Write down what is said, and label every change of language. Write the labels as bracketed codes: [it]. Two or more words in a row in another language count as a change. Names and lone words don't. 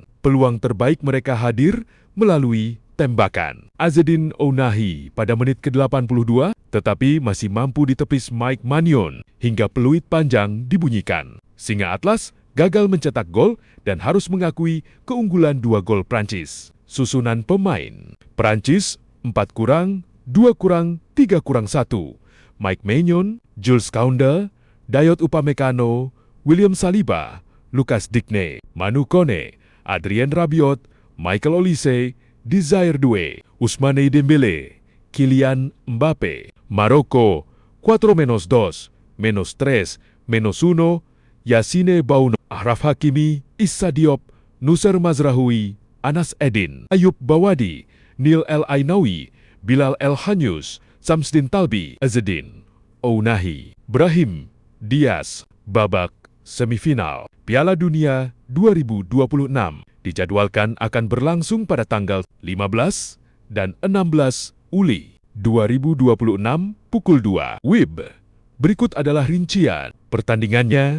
[id] Peluang terbaik mereka hadir melalui tembakan Azzedine Ounahi pada menit ke-82, tetapi masih mampu ditepis Mike Maignan hingga peluit panjang dibunyikan. Singa Atlas gagal mencetak gol dan harus mengakui keunggulan 2 gol Prancis. Susunan pemain Prancis 4-2-3-1. Mike Maignan, Jules Koundé, Dayot Upamecano, William Saliba, Lucas Digne, Manu Kone, Adrien Rabiot, Michael Olise, Desire Doué, Ousmane Dembele, Kylian Mbappe. Maroko 4-2, -3, -1, Yassine Bouno, Achraf Hakimi, Issa Diop, Noussair Mazraoui, Anas Edin, Ayub Bawadi, Neil El Ainaoui, Bilal El Hanyus, Samsdin Talbi, Azzedine Ounahi, Brahim Diaz. Babak semifinal Piala Dunia 2026 dijadwalkan akan berlangsung pada tanggal 15 dan 16 Juli 2026 pukul 2 WIB. Berikut adalah rincian pertandingannya.